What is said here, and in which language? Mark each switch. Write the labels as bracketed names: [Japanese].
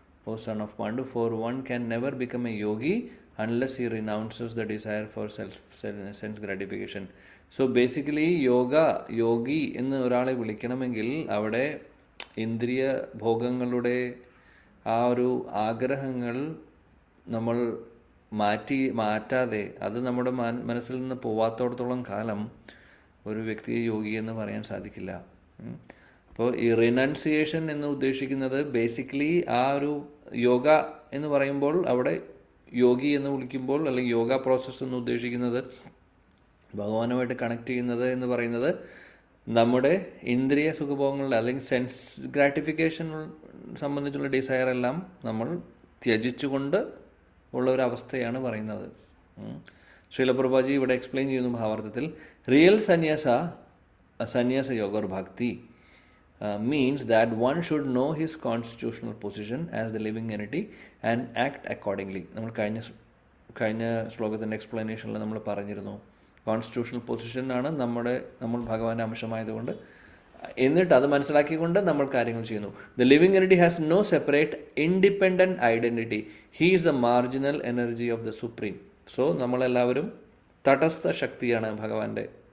[English] O son of Pandu, for one can never become a yogi unless he renounces the desire for sense gratification. [Malayalam] So basically യോഗി എന്ന് ഒരാളെ വിളിക്കണമെങ്കിൽ അവിടെ ഇന്ദ്രിയ ഭോഗങ്ങളുടെ ആ ഒരു ആഗ്രഹങ്ങൾ നമ്മൾ മാറ്റാതെ അത് നമ്മുടെ മനസ്സിൽ നിന്ന് പോവാത്തോടത്തോളം കാലം ഒരു വ്യക്തിയെ യോഗി എന്ന് പറയാൻ സാധിക്കില്ല. അപ്പോൾ ഈ റിനൗൺസിയേഷൻ എന്ന് ഉദ്ദേശിക്കുന്നത് ബേസിക്കലി ആ ഒരു യോഗ എന്ന് പറയുമ്പോൾ അവിടെ യോഗി എന്ന് വിളിക്കുമ്പോൾ അല്ലെങ്കിൽ യോഗ പ്രോസസ്സ് എന്ന് ഉദ്ദേശിക്കുന്നത് ഭഗവാനുമായിട്ട് കണക്ട് ചെയ്യുന്നത് എന്ന് പറയുന്നത് നമ്മുടെ ഇന്ദ്രിയ സുഖഭോഗങ്ങളുടെ അല്ലെങ്കിൽ സെൻസ് ഗ്രാറ്റിഫിക്കേഷൻ സംബന്ധിച്ചുള്ള ഡിസയർ എല്ലാം നമ്മൾ ത്യജിച്ചുകൊണ്ട് ഉള്ള ഒരു അവസ്ഥയാണ് പറയുന്നത്. ശ്രീലപ്രഭാജി ഇവിടെ എക്സ്പ്ലെയിൻ ചെയ്യുന്നു ഭാവാർത്ഥത്തിൽ, റിയൽ സന്യാസ yoga [English] or bhakti means that one should know his constitutional position as the living entity and act accordingly. [Malayalam] നമ്മൾ കഴിഞ്ഞ ശ്ലോകത്തിൻ്റെ എക്സ്പ്ലനേഷനിൽ നമ്മൾ പറഞ്ഞിരുന്നു, കോൺസ്റ്റിറ്റ്യൂഷണൽ പൊസിഷനാണ് നമ്മൾ ഭഗവാന്റെ അംശമായതുകൊണ്ട്, എന്നിട്ട് അത് മനസ്സിലാക്കിക്കൊണ്ട് നമ്മൾ കാര്യങ്ങൾ ചെയ്യുന്നു. [English] The living energy has no separate independent identity. He is the marginal energy of the supreme. So [Malayalam] നമ്മളെല്ലാവരും തടസ്ഥ ശക്തിയാണ് ഭഗവാന്റെ.